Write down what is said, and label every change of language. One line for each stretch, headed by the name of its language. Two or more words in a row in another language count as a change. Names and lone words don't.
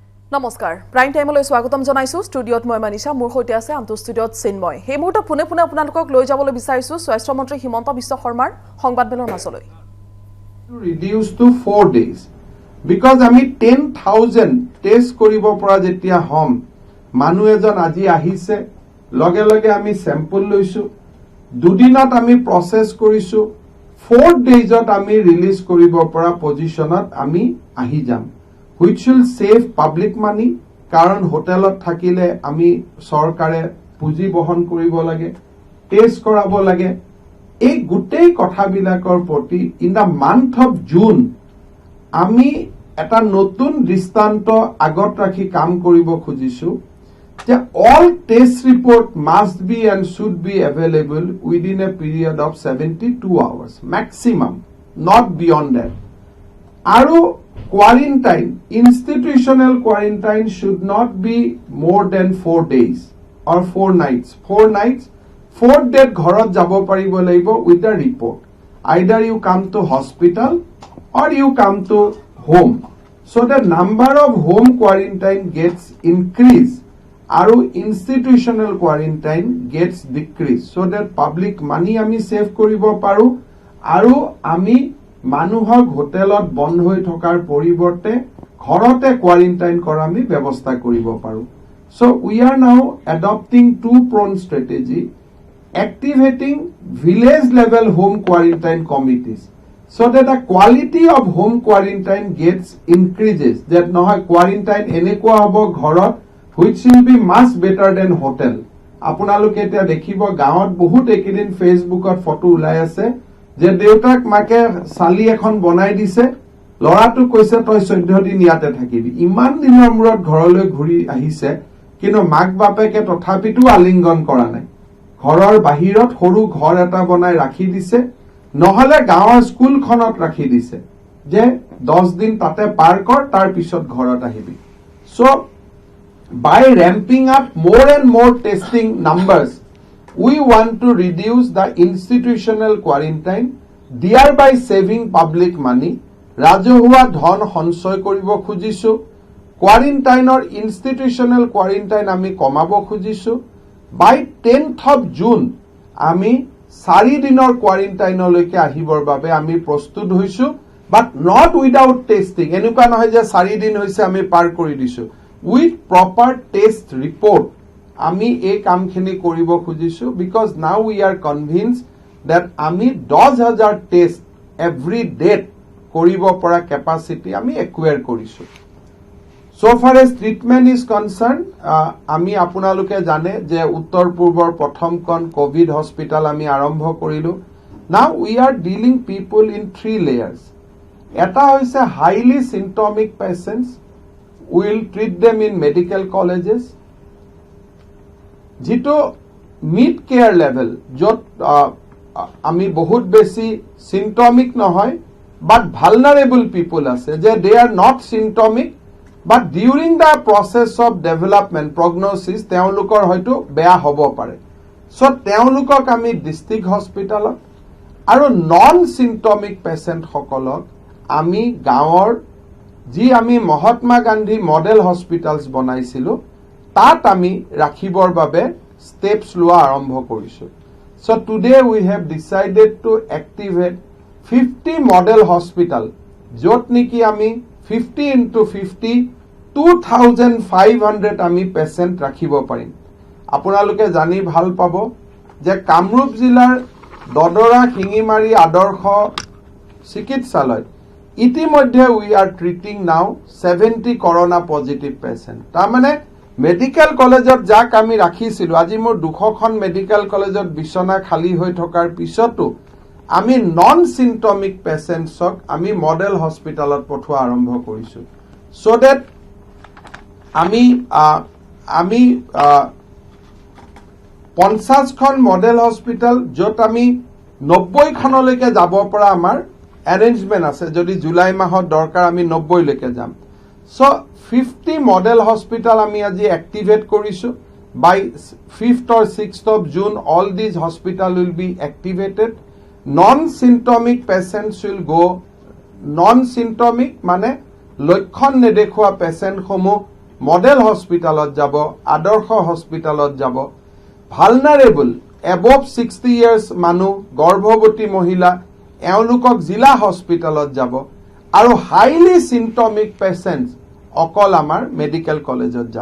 Assamese: নমস্কাৰ প্ৰাইম টাইমলৈ স্বাগতম জনাইছো ষ্টুডিঅত মই মানিষা মোৰ হৈতে আছে আন্ত ষ্টুডিঅত চিন্ময় হে মুহূৰ্ত পুনে পুনে আপোনালোকক লৈ যাবলৈ বিচাৰিছো স্বাস্থ্য মন্ত্ৰী হিমন্ত বিশ্ব শৰ্মাৰ সংবাদমেলৰ মাজলৈ
English: reduce to 4 days because
Assamese: আমি 10,000 টেষ্ট কৰিব পৰা যেতিয়া হম মানুহ এজন আজি আহিছে লগে লগে আমি স্যাম্পল লৈছো দুদিনত আমি প্ৰসেস কৰিছো 4 daysত আমি ৰিলিজ কৰিব পৰা পজিশনত আমি আহি যাম
English: which will save public money
Assamese: কারণ হোটেলত থাকিলে আমি সরকারে পুঁজি বহন কৰিব লাগে টেস্ট কৰাব লাগে এই গুটেই কথাবিলাকৰ প্ৰতি
English: in the month of June
Assamese: আমি এটা নতুন দৃষ্টান্ত আগত ৰাখি কাম কৰিব খুজিছো যে
English: all test report must be and should be available within a period of 72 hours maximum not beyond that আৰু quarantine institutional quarantine should not be more than 4 days or 4 nights 4th day
Assamese: ঘৰত যাব পাৰিব লাগিব
English: with the report either you come to hospital or you come to home so the number of home quarantine gets increased আৰু institutional quarantine gets decreased so that public money আমি save
Assamese: কৰিব পাৰো আৰু আমি মানুহক হোটেলত বন্ধ হৈ থকাৰ পৰিৱৰ্তে ঘৰতে কোৱাৰেন্টাইন কৰা আমি ব্যৱস্থা কৰিব পাৰো
English: so we are now adopting two pronged strategy activating village level home quarantine committees so that the quality of home quarantine gets increases that
Assamese: নহয় quarantine এনেকুৱা হ'ব ঘৰত
English: which will be much better than hotel
Assamese: আপোনালোকে এটা দেখিব গাঁৱত বহুত একেদিন ফেসবুকত ফটো ওলাই আছে যে দেউতাক মাকে সালি এখন বনাই দিছে লৰাটো কৈছে তই 14 দিন ইয়াতে থাকিবি ইমান দিনৰ মূৰত ঘৰলৈ ঘূৰি আহিছে কিন্তু মাক বাপেকে তথাপিতো আলিংগন কৰা নাই ঘৰৰ বাহিৰত সৰু ঘৰ এটা বনাই ৰাখি দিছে নহলে গাঁৱৰ স্কুলখনত ৰাখি দিছে যে 10 দিন তাতে পাৰ কৰ তাৰ পিছত ঘৰত আহিবি so
English: by ramping up more and more testing numbers we want to reduce the institutional quarantine thereby saving public money ৰাজহুৱা
Assamese: ধন সঞ্চয় কৰিব খুজিছো quarantineৰ
English: institutional quarantine
Assamese: আমি কমাব খুজিছো
English: by 10th of June
Assamese: আমি 4 দিনৰ quarantineলৈকে আহিবৰ বাবে আমি প্ৰস্তুত হৈছো
English: but not without testing
Assamese: এনেকুৱা নহয় যে 4 দিন হৈছে আমি পাৰ কৰি দিছো
English: with proper test report
Assamese: আমি এই কামখিনি কৰিব খুজিছো
English: because now we are convinced that
Assamese: আমি 10,000 টেষ্ট
English: every day
Assamese: কৰিব পৰা capacity আমি acquire কৰিছো
English: so far as treatment is concerned
Assamese: আমি আপোনালোকে জানে যে উত্তৰ পূৰ্বৰ প্ৰথমখন কোভিড হস্পিটাল আমি আৰম্ভ কৰিলো
English: now we are dealing people in 3 layers
Assamese: এটা হৈছে
English: highly symptomatic patients we will treat them in medical colleges
Assamese: যেটো
English: mid care level
Assamese: যত আমি বহুত বেছি সিম্পটমিক নহয়
English: but vulnerable people
Assamese: আছে যে
English: they are not symptomatic but during the process of development prognosis
Assamese: তেওলোকৰ হয়তো বেয়া হ'ব পাৰে
English: সো
Assamese: তেওলোকক আমি ডিস্ট্রিক্ট হস্পিটালত আৰু
English: non symptomatic patient
Assamese: সকলক আমি গাঁৱৰ যি আমি মহাত্মা গান্ধী মডেল হস্পিটালস বনাইছিলো তাত আমি ৰাখিবৰ বাবে steps লোৱা আৰম্ভ কৰিছো
English: so today we have decided to activate 50 model hospital
Assamese: যত নেকি আমি 50 into 50 2500 আমি পেশেন্ট ৰাখিব পাৰিম আপোনালোকে জানি ভাল পাব যে কামৰূপ জিলাৰ দদৰা খিঙিমাৰী আদৰ্শ চিকিৎসালয় ইতিমধ্যে
English: we are treating now 70 corona positive patient
Assamese: তাৰ মানে মেডিকেল কলেজত যাক আমি ৰাখিছিলো আজি মোৰ 200খন মেডিকেল কলেজত বিছনা খালি হৈ থকাৰ পিছতো আমি
English: non symptomatic patients
Assamese: আমি
English: model hospital
Assamese: পঠোৱা আৰম্ভ কৰিছো
English: so that
Assamese: আমি 50খন
English: model hospital
Assamese: যত আমি 90খনলৈকে যাব পৰা আমাৰ অ্যাৰেঞ্জমেন্ট আছে যদি জুলাই মাহত দৰকাৰ আমি 90 লৈকে যাম
English: so 50 model hospital
Assamese: আমি আজি
English: activate কৰিছো by 5th or 6th of June all these hospital will be activated non symptomatic patients will go non symptomatic
Assamese: মানে লক্ষণ নেদেখুৱা পেশেন্ট সমূহ মডেল হস্পিটালত যাব, আদৰ্শ হস্পিটালত যাব।
English: vulnerable above 60 years
Assamese: মানুহ, গৰ্ভৱতী মহিলা, এওঁলোকক জিলা হস্পিটালত যাব। আৰু
English: highly symptomatic patients
Assamese: অকল আমাৰ মেডিকেল কলেজত যাব।